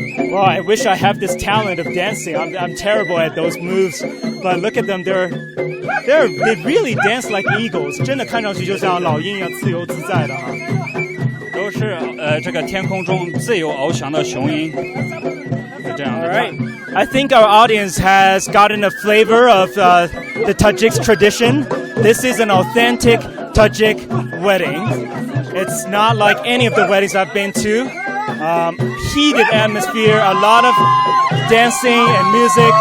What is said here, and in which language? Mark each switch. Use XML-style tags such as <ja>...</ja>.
<en>Well, I wish I have this talent of dancing. I'm terrible at those moves, but look at them. They really dance like eagles.</en> <zh>真的看上去就像老鹰一样自由自在的哈。都是这个天空中自由翱翔的雄鹰，是这样的。</zh> <en>All right. I think our audience has gotten a flavor of the Tajiks tradition. This is an authentic Tajik wedding. It's not like any of the weddings I've been to. Heated atmosphere, a lot of dancing and music.</en>